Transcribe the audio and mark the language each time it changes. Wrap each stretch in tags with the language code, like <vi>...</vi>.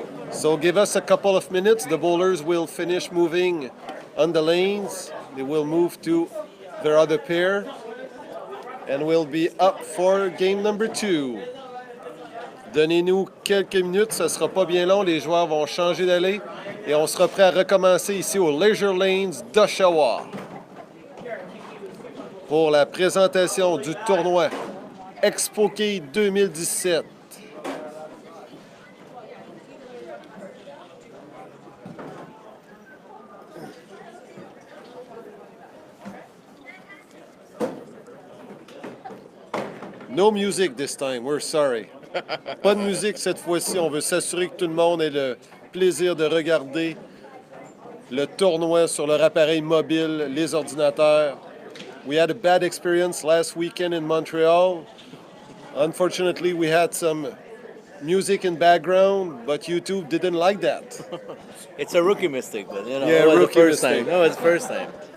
<en>So give us a couple of minutes. The bowlers will finish moving on the lanes. They will move to their other pair. and we'll be up for game number 2.</en> <fr>Donnez-nous quelques minutes, ce ne sera pas bien long, les joueurs vont changer d'allée et on sera prêt à recommencer ici au Leisure Lanes d'Oshawa pour la présentation du tournoi Expo Key 2017.</fr> <en>No music this time, we're sorry.</en> <fr>Pas de musique cette fois-ci, on veut s'assurer que tout le monde ait le plaisir de regarder le tournoi sur leur appareil mobile, les ordinateurs.</fr> <en>We had a bad experience last weekend in Montreal. Unfortunately, we had some music in background, but YouTube didn't like that. It's a rookie mistake, but Yeah, it was rookie the first mistake. time. No, it's the first time.</en>